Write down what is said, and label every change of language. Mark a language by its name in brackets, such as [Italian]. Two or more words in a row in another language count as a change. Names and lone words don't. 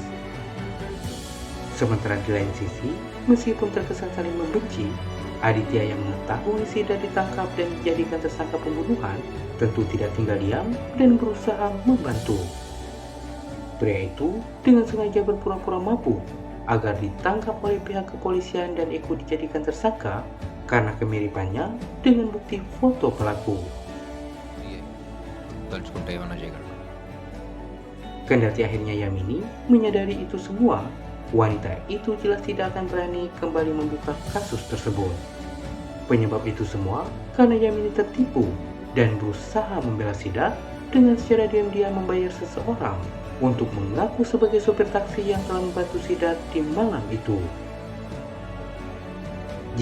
[Indonesian] Sementara di lain sisi, meskipun terkesan saling membenci, Aditya yang mengetahui Siddharth ditangkap dan dijadikan tersangka pembunuhan tentu tidak tinggal diam dan berusaha membantu. Pria itu dengan sengaja berpura-pura mabuk agar ditangkap oleh pihak kepolisian dan ikut dijadikan tersangka karena kemiripannya dengan bukti foto pelaku. [Telugu] తలుచుకుంటే ఏమన్నా చేయగలరు. [Indonesian] Kendati akhirnya Yamini menyadari itu semua, wanita itu jelas tidak akan berani kembali membuka kasus tersebut. Penyebab itu semua karena Yamini tertipu dan berusaha membela Siddharth dengan secara diam-diam membayar seseorang untuk mengaku sebagai sopir taksi yang telah membantu Siddharth di malam itu.